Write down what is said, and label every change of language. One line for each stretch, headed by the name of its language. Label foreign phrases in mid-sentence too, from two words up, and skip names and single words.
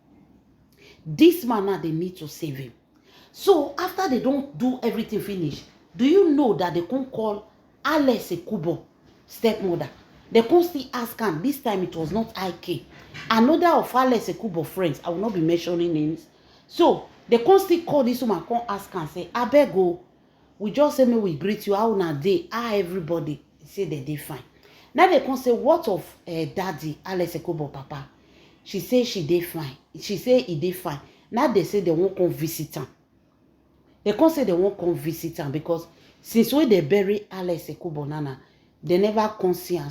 Nigerian Pidgin: This man now they need to save him. So after they don't do everything finish, do you know that they can call Alex Ekubo stepmother? They can still ask her. This time it was not IK. Another of Alex Ekubo friends, I will not be mentioning names, So they come still call this woman, come ask am say, abeg o, we just say make we greet you, how una dey, how everybody? Say they dey fine. Now they come say, what of daddy Alex Ekubo papa? She say she dey fine. She say he dey fine. Now they say they won't come visit am. They come say they won't come visit am because since when they bury Alex Ekubo Nana, they never come see am.